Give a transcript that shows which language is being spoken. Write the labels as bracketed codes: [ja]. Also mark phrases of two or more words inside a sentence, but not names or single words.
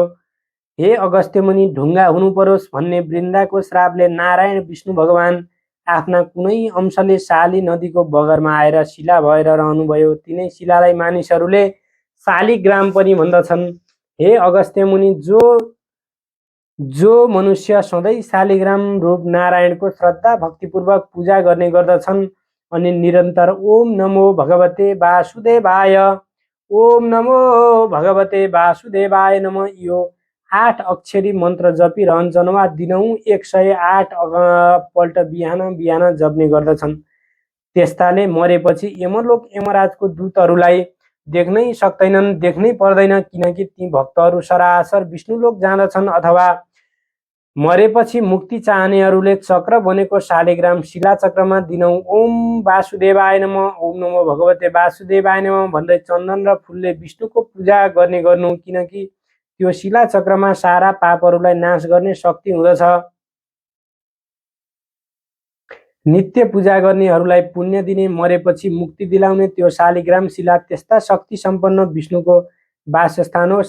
[ne] हे अगस्त्य मुनि, ढुङ्गा हुनु परोस् भन्ने वृन्दाको श्रापले नारायण विष्णु भगवान आफ्ना कुनै अंशले शाली नदीको बगरमा आएर शिला भएर रहनुभयो। तिनै शिलालाई मानिसहरूले शालिग्राम पनि भन्दछन्। हे अगस्त्य मुनि, जो मनुष्य सधैँ शालिग्राम रूप नारायणको श्रद्धा भक्तिपूर्वक पूजा गर्ने गर्दछन् अनि निरन्तर [sa] ओम नमो भगवते वासुदेवाय, ओम नमो भगवते वासुदेवाय नमः [ne] यो 8 अक्षरी मन्त्र जपिरहन्छन् वा दिनहुँ 108 पल्ट बिहान जप्ने गर्दछन्। त्यस्ताले मरेपछि यमलोक यमराजको दूतहरूलाई देख्नै सक्दैनन्, देख्नै पर्दैन, किनकि ती भक्तहरू सरासर विष्णुलोक जाँदछन् अथवा मरेपछि मुक्ति चाहनेहरूले चक्र बनेको शालिग्राम शिलाचक्रमा दिनौँ [sa] ओम वासुदेवाय नमः, ओम नमो भगवते वासुदेवाय नमः [ne] भन्दै चन्दन र फुलले विष्णुको पूजा गर्ने गर्नु, किनकि त्यो शिलाचक्रमा सारा पापहरूलाई नाश गर्ने शक्ति हुँदछ। नित्य पूजा गर्नेहरूलाई पुण्य दिने, मरेपछि मुक्ति दिलाउने त्यो शालिग्राम शिला त्यस्ता शक्ति सम्पन्न विष्णुको वासस्थान हो।